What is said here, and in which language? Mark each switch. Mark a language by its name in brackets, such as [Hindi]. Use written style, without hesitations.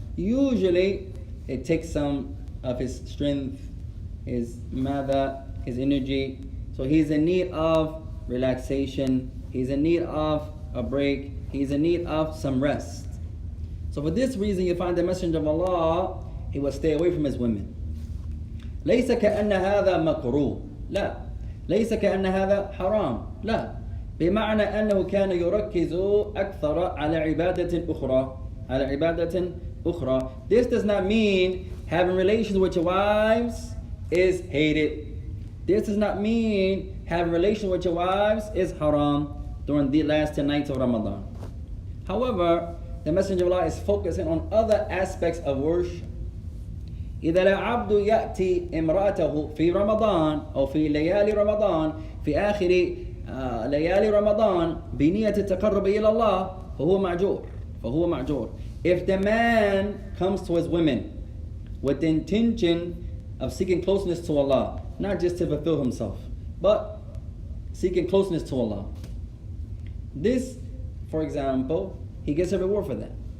[English] Usually it takes some of his strength, his energy. So he's in need of relaxation, he's in need of a break, he's in need of some rest. So for this reason you find the Messenger of Allah, he will stay away from his women. [Arabic] ليس كأن هذا مكروه، لا. ليس كأن هذا حرام، لا. بمعنى أنه كان يركز أكثر على عبادة أخرى على عبادة أخرى. [English] This does not mean having relations with your wives is hated. This does not mean having relations with your wives is haram during the last 10 nights of Ramadan. However, the Messenger of Allah is focusing on other aspects of worship. [Arabic] إذا العبد يأتي امرأته في رمضان أو في ليالي رمضان في آخر ليالي رمضان بنية التقرب إلى الله فهو معجور. [English] If the man comes to his women with the intention of seeking closeness to Allah, not just to fulfill himself, but seeking closeness to Allah, this, for example, he gets a reward for that.